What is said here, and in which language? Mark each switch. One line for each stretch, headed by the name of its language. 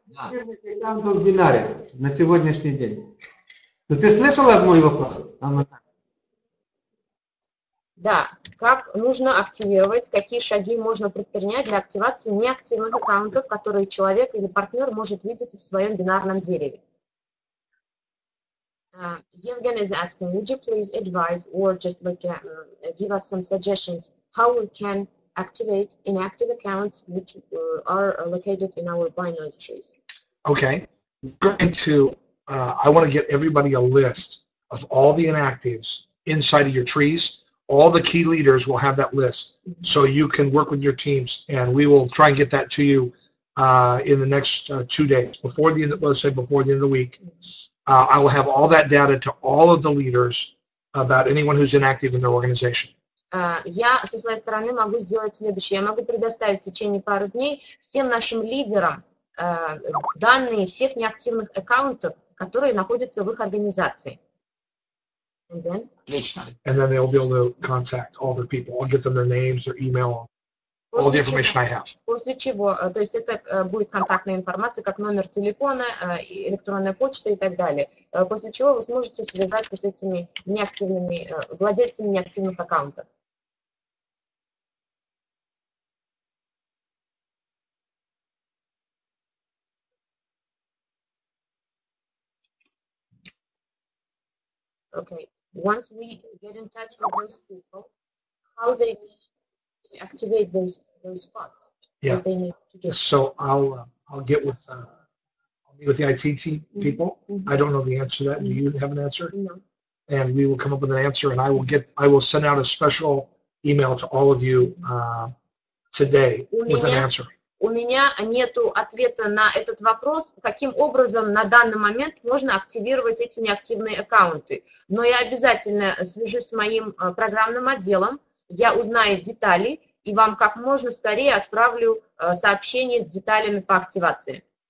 Russian: В бинаре на сегодняшний день. Ну, ты слышала мой вопрос? Да, как нужно активировать, какие шаги можно предпринять для активации неактивных аккаунтов, которые человек или партнер может видеть в своем бинарном дереве.
English: Евген is asking, would you please advise or just like give us some suggestions how we can activate inactive accounts which are located in our binary trees? Okay, we're going to, I want to get everybody a list of all the inactives inside of your trees. All the key leaders will have that list, so you can work with your teams, and we will try and get that to you in the next 2 days, before the end, let's say before the end of the week. I will have all that data to all of the leaders about anyone who's inactive in their organization.
Russian: Я со своей стороны могу сделать следующее. Я могу предоставить в течение пары дней всем нашим лидерам данные всех неактивных аккаунтов, которые находятся в их организации.
English: And then they'll be able to contact all their people. I'll get them their names, their email, all the information I have.
Russian: После чего, то есть это будет контактная информация, как номер телефона, электронная почта и так далее. После чего вы сможете связаться с этими неактивными, владельцами неактивных аккаунтов.
English: Okay. Once we get in touch with those people, how they need to activate those spots? Yeah. What they need to do. So I'll get with the IT team people. I don't know the answer to that. Do you have an answer? No. And we will come up with an answer, and I will send out a special email to all of you today with an answer.
Russian: У меня нету ответа на этот вопрос, каким образом на данный момент можно активировать эти неактивные аккаунты. Но я обязательно свяжусь с моим программным отделом, я узнаю детали и вам как можно скорее отправлю сообщение с деталями по активации.